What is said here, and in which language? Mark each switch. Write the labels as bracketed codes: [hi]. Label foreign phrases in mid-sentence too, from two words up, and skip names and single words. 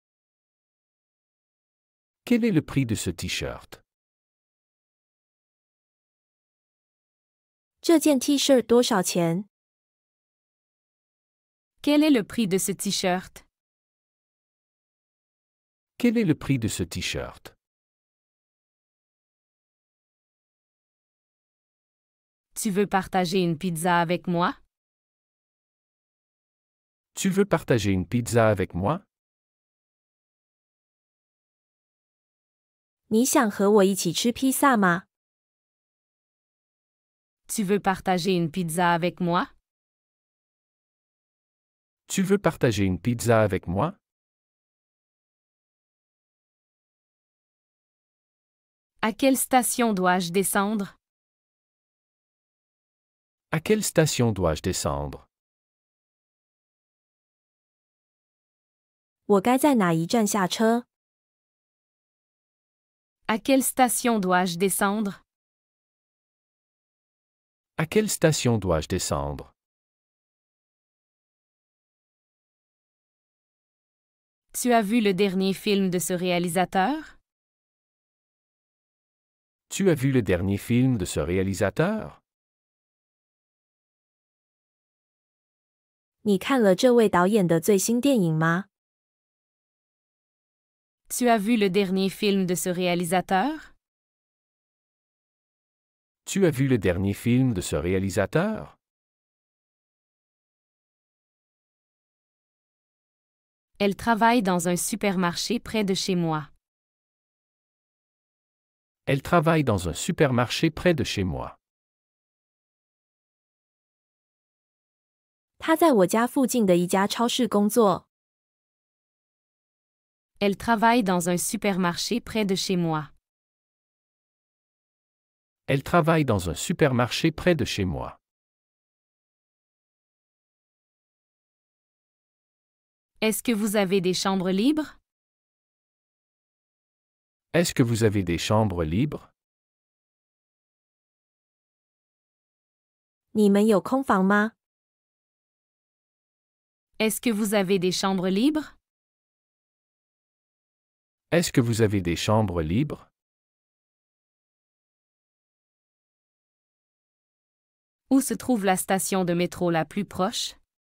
[fr] Quel est le prix de ce t-shirt? [zh] 这件 T 恤多少钱？ [fr] Quel est le prix de ce t-shirt? Quel est le prix de ce t-shirt? Tu veux partager une pizza avec moi? Tu veux partager une pizza avec moi? [zh] 你想和我一起吃披萨吗？ [fr] Tu veux partager une pizza avec moi? Tu veux partager une pizza avec moi? À quelle station dois-je descendre? À quelle station dois-je descendre? [zh] 我该在哪一站下车？ [fr] À quelle station dois-je descendre? À quelle station dois-je descendre? Tu as vu le dernier film de ce réalisateur? Tu as vu le dernier film de ce réalisateur? [zh] 你看了这位导演的最新电影吗？ [fr] Tu as vu le dernier film de ce réalisateur? Tu as vu le dernier film de ce réalisateur? Elle travaille dans un supermarché près de chez moi. Elle travaille dans un supermarché près de chez moi. [zh] 他在我家附近的一家超市工作。 [fr] Elle travaille dans un supermarché près de chez moi. Elle travaille dans un supermarché près de chez moi. Est-ce que vous avez des chambres libres? Est-ce que vous avez des chambres libres? [zh] 你们有空房吗？ [fr] Est-ce que vous avez des chambres libres? Est-ce que vous avez des chambres libres? Où se trouve la station de métro la plus proche?